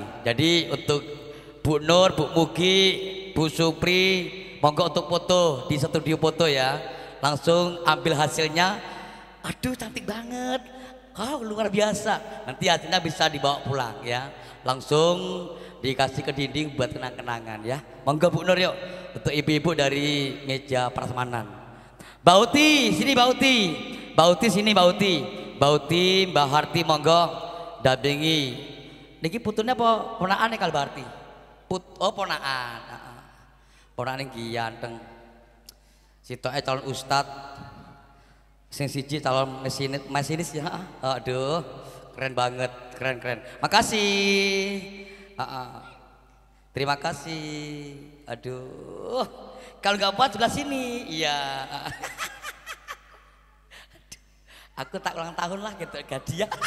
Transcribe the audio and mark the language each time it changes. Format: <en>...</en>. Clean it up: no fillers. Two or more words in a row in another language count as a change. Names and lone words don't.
<id>Jadi untuk Bu Nur, Bu Mugi, Bu Supri, monggo untuk foto di studio foto ya. Langsung ambil hasilnya. Aduh cantik banget. Oh luar biasa. Nanti hasilnya bisa dibawa pulang ya. Langsung dikasih ke dinding buat kenang-kenangan ya. Monggo Bu Nur yuk. Untuk ibu-ibu dari meja prasmanan. Bauti, sini Bauti. Bauti sini Bauti. Bauti, Mbak Harti monggo dampingi.</id> <jv>Niki putune apa ponakane Kal Harti? Oh ponakan. Ponakan iki ganteng. Sitoke calon ustad. Sing siji calon masinis ya.</jv> <id>Aduh, keren banget, keren. Makasih. Terima kasih. Aduh, kalau nggak buat sebelah sini, iya. Aku tak ulang tahun lah gitu, Gadia.</id>